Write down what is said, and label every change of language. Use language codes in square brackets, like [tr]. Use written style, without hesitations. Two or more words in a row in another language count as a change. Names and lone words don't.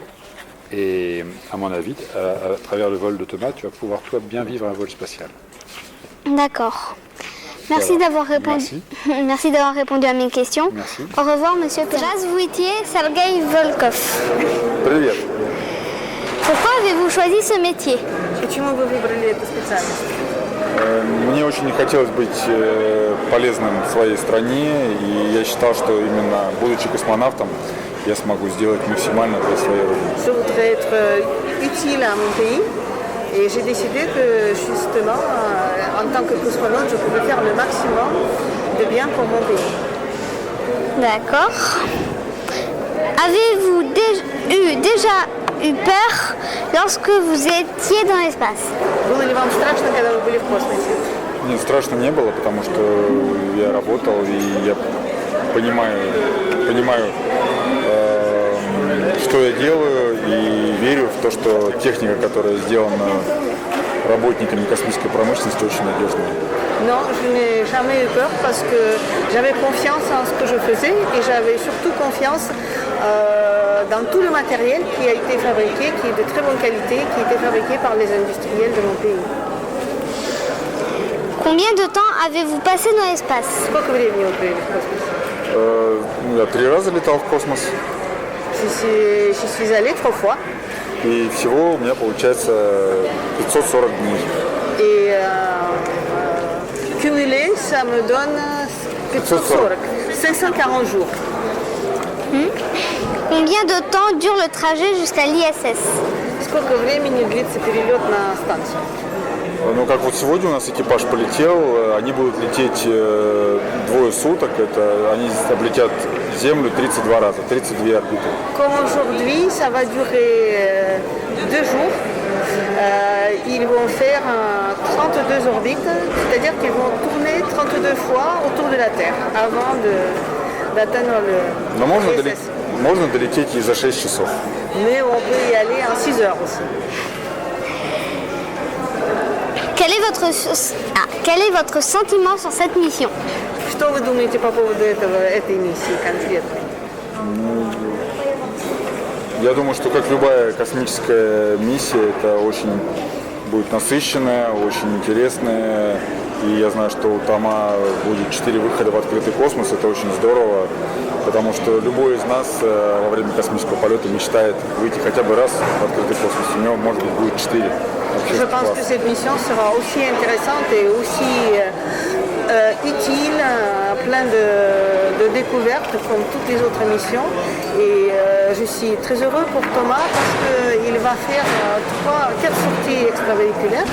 [fr] Et à mon avis, à travers le vol de Thomas, tu vas pouvoir, toi, bien vivre un vol spatial. D'accord. Merci d'avoir répondu. Merci. Merci d'avoir répondu à mes questions. Merci. Au revoir, monsieur Здравствуйте, Sergei Volkov. [ru] Привет. [fr] Pourquoi avez-vous choisi ce métier? [ru] Почему вы выбрали эту специальность? Мне очень хотелось быть полезным в своей стране, и я считал, что именно будучи космонавтом, я смогу сделать максимально для своей родины. [fr] Je voudrais être utile à mon pays et j'ai décidé que justement, en tant que cosmonaute, je pouvais faire le maximum de bien pour mon pays. D'accord. Avez-vous déjà eu peur lorsque vous étiez dans l'espace? [ru] Было ли вам страшно, когда вы были в космосе? Нет, страшно не было, потому что я работал, и я понимаю, что я делаю, и верю в то, что техника, которая сделана работниками космической промышленности, очень надежная. [fr] Non, je n'ai jamais eu peur parce que j'avais confiance en ce que je faisais et j'avais surtout confiance dans tout le matériel qui a été fabriqué, qui est de très bonne qualité, qui a été fabriqué par les industriels de mon pays. Combien de temps avez-vous passé dans l'espace? [ru] Сколько времени вы провели в космосе? Я 3 раза летал в космос, [fr] J'y suis allée 3 fois [ru] и всего у меня получается 540 дней. [fr] et cumulé, ça me donne 540 jours. Combien de temps dure le trajet jusqu'à l'ISS? [ru] Сколько времени длится перелет на станцию? Ну, как вот сегодня у нас экипаж полетел, они будут лететь 2 суток, это они облетят Землю 32 раза, 32 орбиты. [fr] Comme aujourd'hui, ça va durer 2 jours. Ils vont faire 32 orbites, c'est-à-dire qu'ils vont tourner 32 fois autour de la Terre avant d'atteindre [ru] Но [fr] le ISS. [ru] можно долететь и за 6 часов. [fr] Mais on peut y aller en 6 heures aussi. Quel est votre sentiment sur cette mission? [ru] Что вы думаете по поводу этой миссии конкретной? Я думаю, что как любая космическая миссия, это очень будет насыщенная, очень интересная. И я знаю, что у Тома будет 4 выхода в открытый космос. Это очень здорово, потому что любой из нас во время космического полета мечтает выйти хотя бы раз в открытый космос. У него, может быть, будет 4. [fr] Je pense que cette mission sera aussi intéressante et aussi utile, plein de découvertes comme toutes les autres missions. Et je suis très heureux pour Thomas parce qu'il va faire 4 sorties extravéhiculaires.